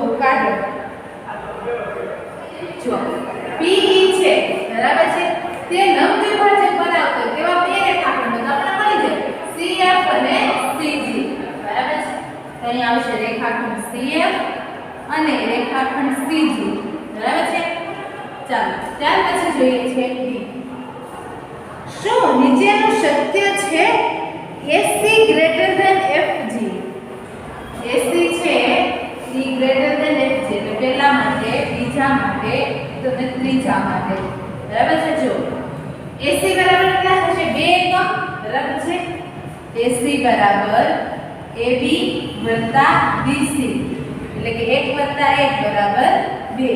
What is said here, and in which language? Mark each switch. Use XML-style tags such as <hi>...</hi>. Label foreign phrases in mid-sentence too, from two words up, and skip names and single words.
<gu>કાઢો. જો PE છે બરાબર છે, તે લંબ દ્વિભાજક બનાવતો તેવા બે રેખાખંડો આપણે મળી જાય CF અને CG. બરાબર છે. તો અહીં આવશે રેખાખંડ CF અને રેખાખંડ CG. બરાબર છે. ચાલો ત્યાર પછી જોઈએ છે D. શું નીચેનું સત્ય છે AC</gu> <en>greater than</en> <gu>FG. AC છે E</gu> <en>greater than</en> <gu>FG એટલે પહેલા માટે, બીજા માટે તો ત્રીજા માટે. બરાબર છે? જો AC બરાબર કેટલા થશે? 2 એકમ. બરાબર છે? AC બરાબર AB વત્તા BC એટલે કે 1 વત્તા 1 બરાબર 2.</gu>